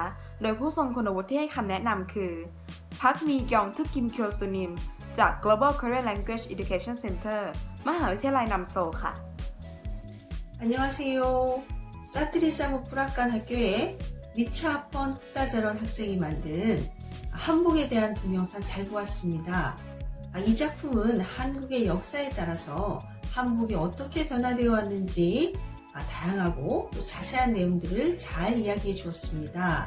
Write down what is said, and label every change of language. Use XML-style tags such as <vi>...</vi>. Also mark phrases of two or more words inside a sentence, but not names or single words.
<th>โดยผู้ทรงคุณวุฒิที่ให้คำแนะนำคือพักมีกยองทึกกิมเคียวซูนิมจาก Global Korean Language Education Center มหาวิทยาลัยนัมโซค่ะ</th> <ko>안녕하세요. 사트리 사무프라칸 학교의 미차폰 흑다저런 학생이 만든 한복에 대한 동영상 잘 보았습니다. 이 작품은 한국의 역사에 따라서 한복이 어떻게 변화되어 왔는지 다양하고 또 자세한 내용들을 잘 이야기해 주었습니다.</ko>